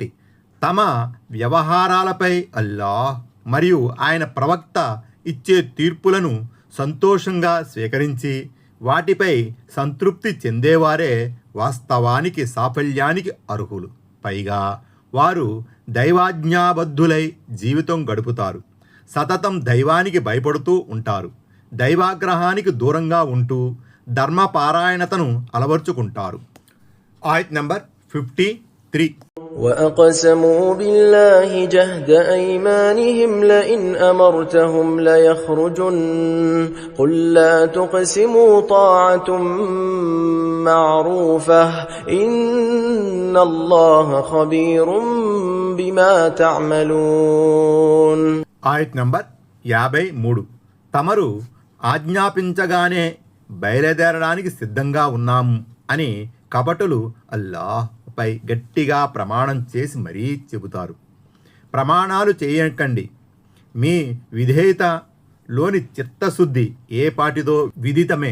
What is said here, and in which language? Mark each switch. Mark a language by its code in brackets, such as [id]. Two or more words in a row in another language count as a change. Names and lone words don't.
[te] తమ వ్యవహారాలపై అల్లాహ్ మరియు ఆయన ప్రవక్త ఇచ్చే తీర్పులను సంతోషంగా స్వీకరించి వాటిపై సంతృప్తి చెందేవారే వాస్తవానికి సాఫల్యానికి అర్హులు. పైగా వారు దైవాజ్ఞాబద్ధులై జీవితం గడుపుతారు. సతతం దైవానికి భయపడుతూ ఉంటారు. దైవాగ్రహానికి దూరంగా ఉంటూ ధర్మపారాయణతను అలవర్చుకుంటారు. ఆయత్ నంబర్ 53. [ar] وأقسموا بالله جهد أيمانهم لئن أمرتهم ليخرجن قل لا تقسموا طاعة معروفة إن الله خبير بما تعملون. [te] ఆయత్ నంబర్ 53. తమరు ఆజ్ఞాపించగానే బయలుదేరడానికి సిద్ధంగా ఉన్నాము అని కపటులు అల్లాహ్పై గట్టిగా ప్రమాణం చేసి మరీ చెబుతారు. ప్రమాణాలు చేయకండి. మీ విధేయతలోని చిత్తశుద్ధి ఏ పాటిదో విదితమే.